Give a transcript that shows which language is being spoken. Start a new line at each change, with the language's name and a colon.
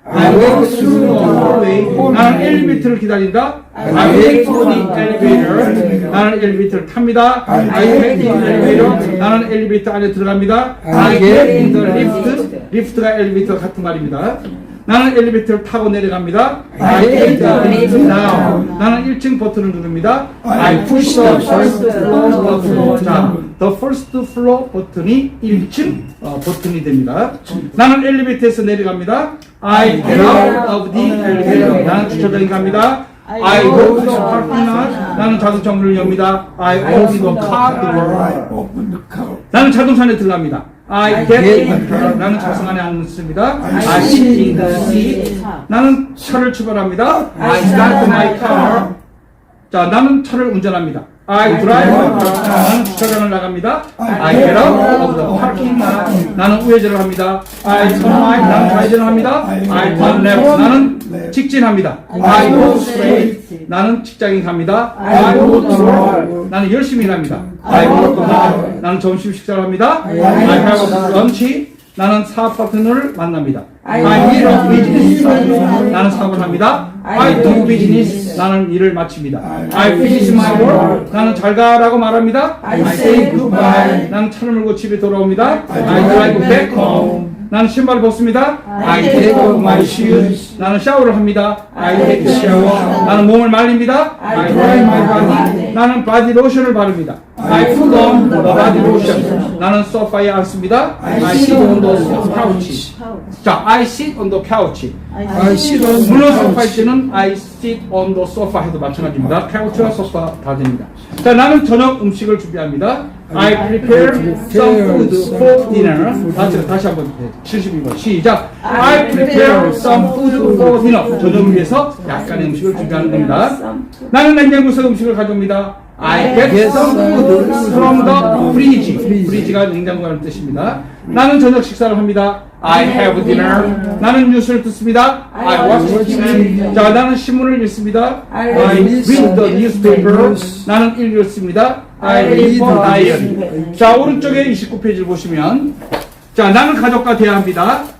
English: I walk through the hallway.
Korean: 나는 엘리베이터를 기다린다.
English: I wait for the elevator.
Korean: 나는 엘리베이터를 탑니다.
English: I take the elevator.
Korean: 나는 엘리베이터 안에 들어갑니다.
English: I get in the lift.
Korean: 리프트가 엘리베이터 같은 말입니다. 나는 엘리베이터를 타고 내려갑니다.
English: I take the lift down.
Korean: 나는 1층 버튼을 누릅니다.
English: I push the first floor button.
Korean: 자, the first floor 버튼이 1층 버튼이 됩니다. 나는 엘리베이터에서 내려갑니다.
English: I get out of the elevator.
Korean: 나는 주차장에 갑니다.
English: I go to the parking lot.
Korean: 나는 자동차 문을 엽니다.
English: I open the car door. I open the car.
Korean: 나는 자동차 안에 들어갑니다.
English: I get in the car.
Korean: 나는 차선 안에 앉습니다.
English: I sit in the seat.
Korean: 나는 차를 출발합니다.
English: I start my car.
Korean: 자, 나는 차를 운전합니다.
English: I drive my car.
Korean: 나는 주차장을 나갑니다.
English: I get out of the parking lot.
Korean: 나는 우회전을 합니다.
English: I turn right.
Korean: 나는 좌회전을 합니다.
English: I turn left.
Korean: 나는 직진합니다.
English: I go straight.
Korean: 나는 직장인 갑니다.
English: I go to work.
Korean: 나는 열심히 일합니다.
English: I work hard.
Korean: 나는 점심 식사를 합니다.
English: I have lunch.
Korean: 나는 사업 파트너를 만납니다.
English: I meet a business partner.
Korean: 나는 사업을 합니다.
English: I do business.
Korean: 나는 일을 마칩니다.
English: I finish my work.
Korean: 나는 잘 가라고 말합니다.
English: I say goodbye.
Korean: 나는 차를 몰고 집에 돌아옵니다.
English: I drive back home.
Korean: 나는 신발을 벗습니다.
English: I take off my shoes.
Korean: 나는 샤워를 합니다.
English: I take a shower.
Korean: 나는 몸을 말립니다.
English: I dry my body.
Korean: 나는 바디 로션을 바릅니다.
English: I put on the body lotion.
Korean: 나는 소파에 앉습니다.
English: I sit on the couch.
Korean: 자,
English: I sit on the couch. I sit on the
Korean: 물론
English: couch.
Korean: 소파일 때는
English: I sit on the sofa
Korean: 해도 마찬가지입니다. couch와 소파 다 됩니다. 자, 나는 저녁 음식을 준비합니다.
English: I prepare some food for dinner.
Korean: 다시 한번 72번 시작.
English: I prepare some food for dinner.
Korean: 저녁을 위해서 약간의 음식을 준비하는 겁니다. 나는 냉장고에서 음식을 가져옵니다.
English: I get some food from the fridge.
Korean: fridge가 냉장고라는 뜻입니다. 나는 저녁 식사를 합니다.
English: I have dinner.
Korean: 나는 뉴스를 듣습니다.
English: I watch TV.
Korean: 자, 나는 신문을 읽습니다.
English: I read the newspaper.
Korean: 나는 읽습니다.
English: I read the diary.
Korean: 자, 오른쪽에 29페이지를 보시면, 자, 나는 가족과 대화합니다.